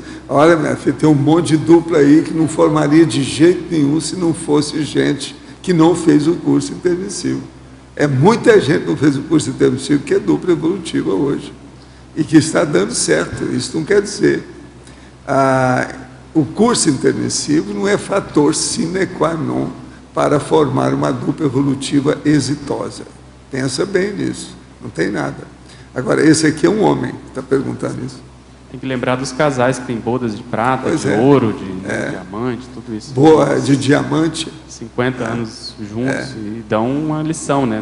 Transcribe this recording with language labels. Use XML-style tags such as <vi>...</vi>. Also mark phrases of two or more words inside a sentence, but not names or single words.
<pt>Olha, minha filha, tem um monte de dupla aí que não formaria de jeito nenhum se não fosse gente que não fez o curso intermissivo. É muita gente que não fez o curso intermissivo que é dupla evolutiva hoje. E que está dando certo. Isso não quer dizer. O curso intermissivo não é fator</pt> <la>sine qua non</la> <pt>para formar uma dupla evolutiva exitosa. Pensa bem nisso. Não tem nada. Agora, esse aqui é um homem que está perguntando isso. Tem que lembrar dos casais que tem bodas de prata, de ouro, de diamante, tudo isso. Boa, de diamante. 50 anos juntos e dão uma lição, né?</pt>